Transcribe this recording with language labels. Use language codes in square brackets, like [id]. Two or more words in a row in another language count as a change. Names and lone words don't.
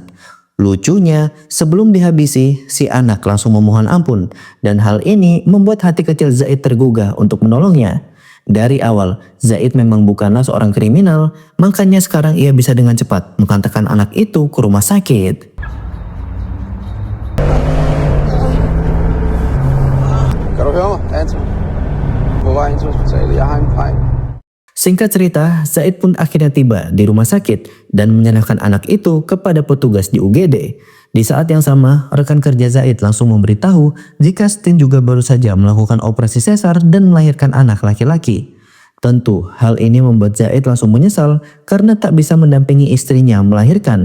[id] Lucunya, sebelum dihabisi, si anak langsung memohon ampun dan hal ini membuat hati kecil Zaid tergugah untuk menolongnya. Dari awal, Zaid memang bukanlah seorang kriminal, makanya sekarang ia bisa dengan cepat mengantarkan anak itu ke rumah sakit. [da] Kan du høre mig, Anton? På vej ind til hospitalet. Jeg har en dreng. [id] Singkat cerita, Zaid pun akhirnya tiba di rumah sakit dan menyerahkan anak itu kepada petugas di UGD. Di saat yang sama, rekan kerja Zaid langsung memberitahu jika Stin juga baru saja melakukan operasi sesar dan melahirkan anak laki-laki. Tentu, hal ini membuat Zaid langsung menyesal karena tak bisa mendampingi istrinya melahirkan.